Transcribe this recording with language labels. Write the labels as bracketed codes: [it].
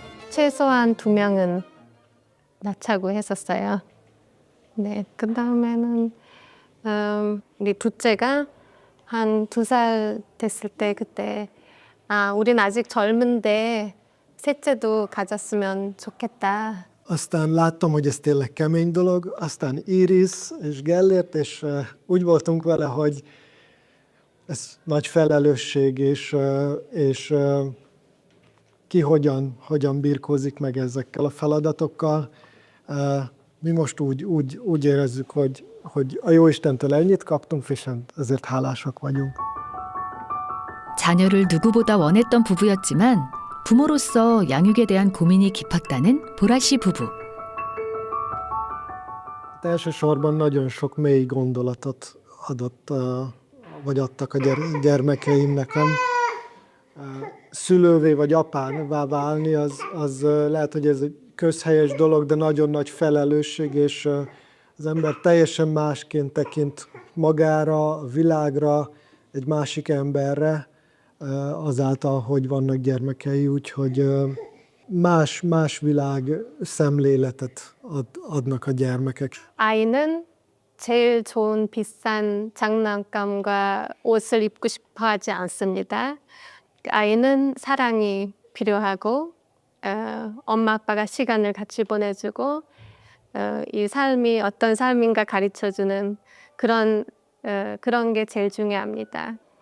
[ko] 최소한 2명은 낳자고 했었어요. 네, 그 다음에는 우리 둘째가 한 2살 됐을 때 그때 우린 아직 젊은데 셋째도 가졌으면 좋겠다. [hu] Aztán láttam, hogy ez tényleg kemény dolog, aztán Iris és Gellért, és úgy voltunk vele, hogy ez nagy felelősség, és ki hogyan birkózik meg ezekkel a feladatokkal. Mi most úgy érezzük, hogy a Jóistentől ennyit kaptunk, és ezért hálásak vagyunk. [ko] 자녀를 누구보다 원했던 부부였지만 부모로서 양육에 대한 고민이 깊었다는 보라 씨 부부. [hu] Elsősorban nagyon sok mély gondolatot adtak a gyermekeim nekem. Szülővé vagy apává válni, az lehet, hogy ez egy közhelyes dolog, de nagyon nagy felelősség, és az ember teljesen másként tekint magára, a világra, egy másik emberre, azáltal, hogy vannak gyermekei, úgyhogy más világ szemléletet adnak a gyermekek. [ko] 아이는 제일 좋은 비싼 장난감과 옷을 입고 싶어 하지 않습니다. 아이는 사랑이 필요하고 엄마 아빠가 시간을 같이 보내주고 이 삶이 어떤 삶인가 가르쳐주는 그런 게 제일 중요합니다.